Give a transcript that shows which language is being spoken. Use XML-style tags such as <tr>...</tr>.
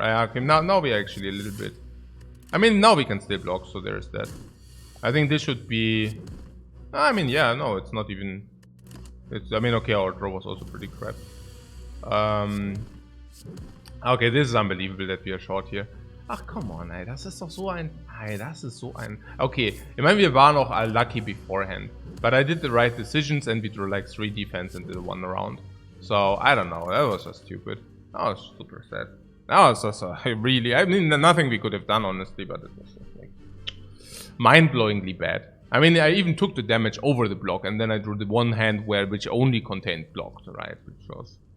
<en>Okay, now we actually a little bit. I mean, now we can still block, so there's that. I think this should be... I mean, yeah, no, it's not even... I mean, okay, our draw was also pretty crap. Okay, this is unbelievable that we are short here.</en> <de>Ach,</de> <en>come on,</en> <de>ey, das ist doch so ein... Ey, das ist so ein... Okay, ich meine, wir waren auch</de> <en>lucky beforehand. But I did the right decisions and we drew like 3 defense into the 1 round. So, I don't know, that was just stupid. That was super sad. That was just really... I mean, nothing we could have done, honestly, but it was just like... mind-blowingly bad. I mean, I even took the damage over the block, and then I drew the one hand which only contained blocked, right? Which was...</en>